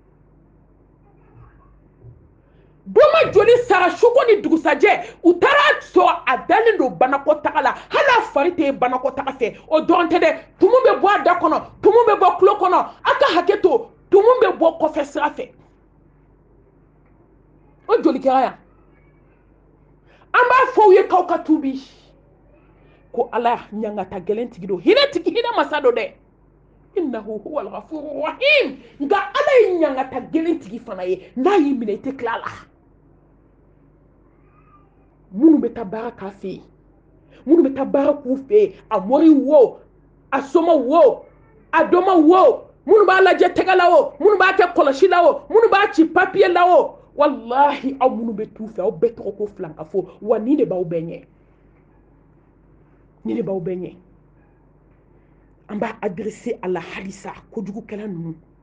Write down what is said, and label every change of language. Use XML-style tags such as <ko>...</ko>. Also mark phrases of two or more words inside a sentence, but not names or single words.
<bm>doma joli sara suko ni dugusajɛ u taara sɔrɔ a dalen don banakɔtaga la hali a fari tɛ banakɔtaga fɛ o dɔrɔn tɛ dɛ tumu bɛ bɔ a da kɔnɔ tumu bɛ bɔ tulo kɔnɔ a ka hakɛ to tumu bɛ bɔ kɔfɛ sira fɛ o joli kɛra yan an b'a fɔ u ye k'aw ka tubi ko Ala ɲangata gɛlɛn tigi don hinɛ masa don dɛ</bm> <ar>إنه هو الغفور الرحيم</ar> <bm>nka Ala ye ɲangata gɛlɛn tigi fana ye n'a y'i minɛ i tɛ tila a la minnu bɛ taa baara k'a fɛ yen minnu bɛ taa baara k'u fɛ yen a mɔri wo a soma wo a dɔma wo minnu b'a lajɛ tɛgɛ la o minnu b'a kɛ kɔlɔsi la o minnu b'a ci papiye la o wallahi aw minnu bɛ t'u fɛ aw bɛɛ tɔgɔ ko filankafo wa nin de b'aw bɛɛ ɲɛ nin de b'aw bɛɛ ɲɛ an b'a adressé a la halisa kojugukɛla ninnu</bm>